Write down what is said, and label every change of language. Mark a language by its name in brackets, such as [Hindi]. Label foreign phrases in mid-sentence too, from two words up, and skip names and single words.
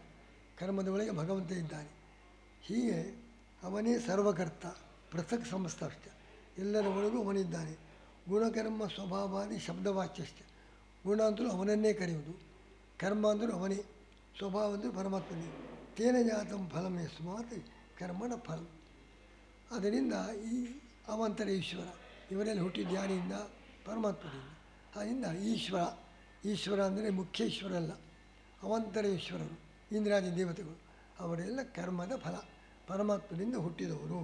[Kannada] ಕರ್ಮದ ಒಳಗೆ ಭಗವಂತ ಇದ್ದಾನೆ. ಹೀಗೆ ಅವನೇ ಸರ್ವಕರ್ತ, ಪೃಥಕ್ ಸಮಸ್ತ ಅಷ್ಟೆ. ಎಲ್ಲರ ಒಳಗೂ ಅವನಿದ್ದಾನೆ. ಗುಣಕರ್ಮ ಸ್ವಭಾವಾದಿ ಶಬ್ದವಾಚ್ಯಷ್ಟೆ. ಗುಣ ಅಂತಲೂ ಅವನನ್ನೇ ಕರೆಯುವುದು, ಕರ್ಮ ಅಂದರೂ ಅವನೇ, ಸ್ವಭಾವ ಅಂದರೂ ಪರಮಾತ್ಮನೇ. [Sanskrit] ತೇನ ಜಾತಂ ಫಲಂ ಯಸ್ಮಾತ್ ಕರ್ಮಣ ಫಲಂ. [Kannada] ಅದರಿಂದ ಈ ಅವಾಂತರ ಈಶ್ವರ ಇವರಲ್ಲಿ ಹುಟ್ಟಿದ ಯಾರಿಂದ? ಪರಮಾತ್ಮನಿಂದ. ಆದ್ದರಿಂದ ಈಶ್ವರ ಅಂದರೆ ಮುಖ್ಯ ಈಶ್ವರ ಅಲ್ಲ, ಅವಾಂತರ ಈಶ್ವರರು, ಇಂದ್ರಾದಿ ದೇವತೆಗಳು ಅವರೆಲ್ಲ ಕರ್ಮದ ಫಲ, ಪರಮಾತ್ಮನಿಂದ ಹುಟ್ಟಿದವರು.